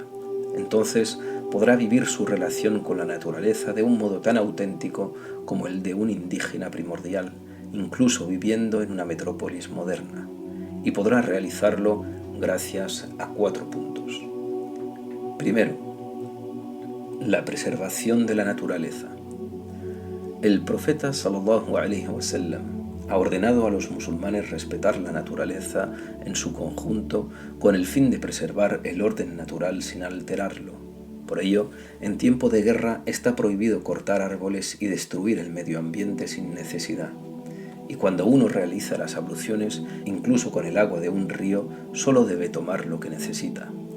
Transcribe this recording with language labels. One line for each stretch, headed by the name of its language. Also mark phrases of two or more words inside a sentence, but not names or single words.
Spanish: Entonces podrá vivir su relación con la naturaleza de un modo tan auténtico como el de un indígena primordial, incluso viviendo en una metrópolis moderna. Y podrá realizarlo gracias a 4 puntos. Primero, la preservación de la naturaleza. El profeta
Arabic: صلى الله عليه وسلم
Spanish: ha ordenado a los musulmanes respetar la naturaleza en su conjunto con el fin de preservar el orden natural sin alterarlo. Por ello, en tiempo de guerra está prohibido cortar árboles y destruir el medio ambiente sin necesidad. Y cuando uno realiza las abluciones, incluso con el agua de un río, solo debe tomar lo que necesita.